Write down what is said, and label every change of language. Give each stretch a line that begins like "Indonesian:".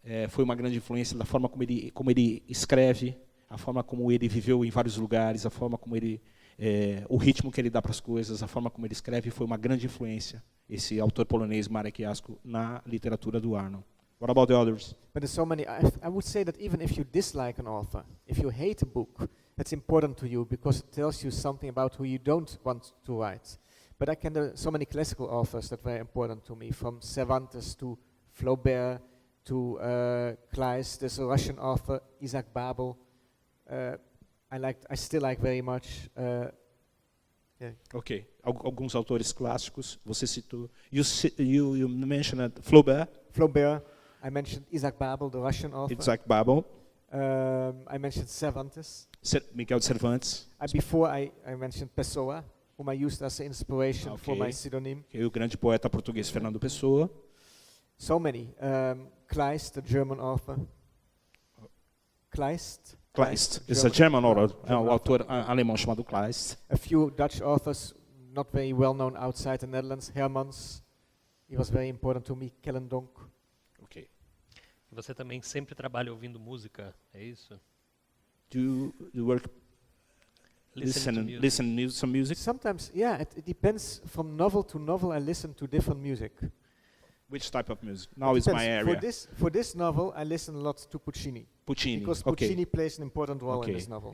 Portuguese: Foi uma grande influência da forma como ele escreve, a forma como ele viveu em vários lugares, a forma como o ritmo que ele dá para as coisas, a forma como ele escreve, foi uma grande influência, esse autor polonês Marek Huasko, na literatura do Arnon.
English: What about the others? But there's so many. I would say that even if you dislike an author, if you hate a book, that's important to you because it tells you something about who you don't want to write. But there are so many classical authors that were important to me, from Cervantes to Flaubert to Kleist. There's a Russian author, Isaac Babel. I still like very much. Ok.
Portuguese: Alguns autores clássicos, você citou.
English: You mentioned Flaubert. Flaubert. I mentioned Isaac Babel, the Russian author. Isaac Babel. I mentioned Cervantes. Miguel de Cervantes. Before I mentioned Pessoa, whom I used as inspiration for my pseudonym.
Portuguese: E o grande poeta português Fernando Pessoa.
English: So many. Kleist, the German author. Kleist is a German author.
Portuguese: É um autor alemão chamado Kleist.
English: A few Dutch authors, not very well known outside the Netherlands. Hermans, he was very important to me. Kellendonk. Ok.
Portuguese: Você também sempre trabalha ouvindo música, é isso?
English: Do you work listen to some music? Sometimes, yeah, it depends. From novel to novel, I listen to different music. Which type of music? Now is my area. For this novel, I listen a lot to Puccini. Puccini. Because Puccini plays an important role in this novel.